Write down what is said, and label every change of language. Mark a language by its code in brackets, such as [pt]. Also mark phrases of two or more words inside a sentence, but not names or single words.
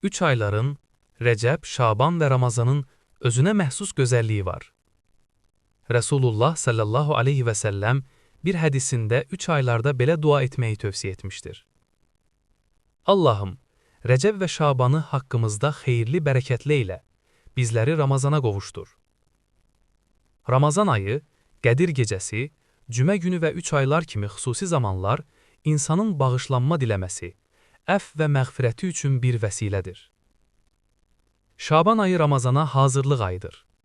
[tr] Üç ayların, Recep, Şaban ve Ramazan'ın özüne mahsus güzelliği var. Resulullah [ar] صلى الله عليه وسلم [tr] bir hadisinde 3 aylarda belə dua etmeyi tövsiye etmiştir. Allah'ım, Recep ve Şaban'ı hakkımızda hayırlı, bereketli eyle, bizleri Ramazana qovuştur. [az] Ramazan ayı, Qədir gecəsi, Cümə günü və 3 aylar kimi xüsusi zamanlar insanın bağışlanma diləməsi, əfv və məğfirəti üçün bir vəsilədir. Şaban ayı Ramazana hazırlıq ayıdır.